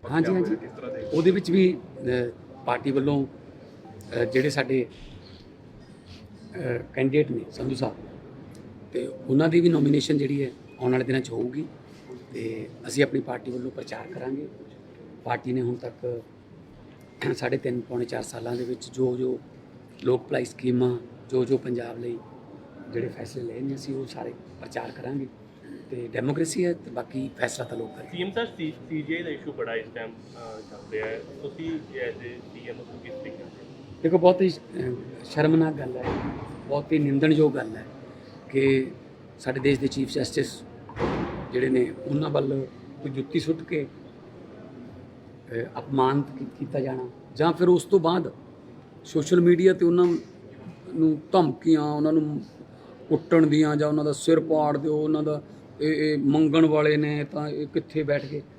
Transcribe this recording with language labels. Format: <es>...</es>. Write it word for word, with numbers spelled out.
<pa>ਹਾਂਜੀ ਹਾਂਜੀ ਉਹਦੇ ਵਿੱਚ ਵੀ ਅ, ਪਾਰਟੀ ਵੱਲੋਂ ਅ, ਜਿਹੜੇ ਸਾਡੇ ਕੈਂਡੀਡੇਟ ਨੇ ਸੰਧੂ ਸਾਹਿਬ, ਤੇ ਉਹਨਾਂ ਦੀ ਵੀ ਨੋਮੀਨੇਸ਼ਨ ਜਿਹੜੀ ਹੈ ਆਉਣ ਵਾਲੇ ਦਿਨਾਂ 'ਚ ਹੋਊਗੀ, ਤੇ ਅਸੀਂ ਆਪਣੀ ਪਾਰਟੀ ਵੱਲੋਂ ਪ੍ਰਚਾਰ ਕਰਾਂਗੇ। ਪਾਰਟੀ ਨੇ ਹੁਣ ਤੱਕ ਸਾਢੇ ਤਿੰਨ ਪੌਣੇ ਚਾਰ ਸਾਲਾਂ ਦੇ ਵਿੱਚ ਜੋ ਜੋ ਲੋਕ ਭਲਾਈ ਸਕੀਮਾਂ, ਜੋ ਜੋ ਪੰਜਾਬ ਲਈ ਜਿਹੜੇ ਫੈਸਲੇ ਲਏ ਨੇ, ਅਸੀਂ ਉਹ ਸਾਰੇ ਪ੍ਰਚਾਰ ਕਰਾਂਗੇ। ਤੇ ਡੈਮੋਕ੍ਰੇਸੀ ਹੈ, ਤੇ ਬਾਕੀ ਫੈਸਲਾ ਤਾਂ ਲੋਕ ਕਰਨਗੇ।</pa> <hi>सीएम साहब सीजेआई का इशू बड़ा इस टाइम चल रहा है,</hi> <pa>ਤੁਸੀਂ ਐਜ਼ ਏ ਸੀਐਮ ਨੂੰ ਕਿਸ ਤਰੀਕੇ ਨਾਲ? ਦੇਖੋ, ਬਹੁਤ ਹੀ ਅਹ, ਸ਼ਰਮਨਾਕ ਗੱਲ ਹੈ, ਬਹੁਤ ਹੀ ਨਿੰਦਣਯੋਗ ਗੱਲ ਹੈ ਕਿ ਸਾਡੇ ਦੇਸ਼ ਦੇ ਚੀਫ ਜਸਟਿਸ ਜਿਹੜੇ ਨੇ ਉਹਨਾਂ ਵੱਲ ਕੋਈ ਜੁੱਤੀ ਸੁੱਟ ਕੇ ਅਹ, ਅਪਮਾਨਿਤ ਕੀ- ਕੀਤਾ ਜਾਣਾ, ਜਾਂ ਫਿਰ ਉਸ ਤੋਂ ਬਾਅਦ ਸੋਸ਼ਲ ਮੀਡੀਆ ਤੇ ਉਹਨਾਂ ਨੂੰ ਧਮਕੀਆਂ, ਉਹਨਾਂ ਨੂੰ ਕੁੱਟਣ ਦੀਆਂ, ਜਾਂ ਉਹਨਾਂ ਦਾ ਸਿਰ ਪਾੜ ਦਿਓ, ਉਹਨਾਂ ਦਾ ਇਹ ਇਹ ਮੰਗਣ ਵਾਲੇ ਨੇ ਤਾਂ ਇਹ ਕਿੱਥੇ ਬੈਠ ਗਏ।</pa>